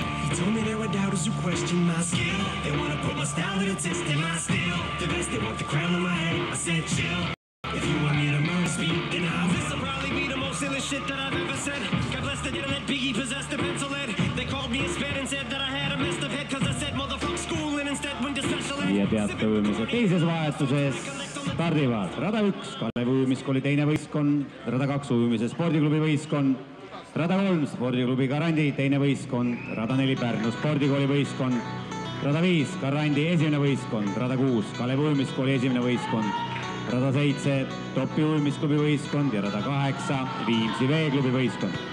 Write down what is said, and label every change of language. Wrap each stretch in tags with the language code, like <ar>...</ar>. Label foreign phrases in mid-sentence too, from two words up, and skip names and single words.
<en>He told me there were doubters who question my skill. They wanna put my style to the test in my steel. The best, they want the crown on my head. I said chill. If you want me to murder this beat, then I will. This'll probably be the most illest shit that I've ever said. God bless the internet, Biggie possessed the pencil lead. They called me a sped and said that I had a messed up head cause I said motherfuck school and instead went to special ed.</en> <et>Ja teate ujumise teises vahetuses stardivad Rada 1 Kalevi ujumiskooli teine võistkond, Rada 2 ujumise spordiklubi võistkond, Rada 3 spordiklubi Garandi teine võistkond, Rada 4 Pärnu spordikooli võistkond, Rada 5 Garandi esimene võistkond, Rada 6 Kalevi ujumiskooli esimene võistkond, Rada 7 Topi ujumisklubi võistkond ja Rada 8 Viimsi veeklubi võistkond.</et>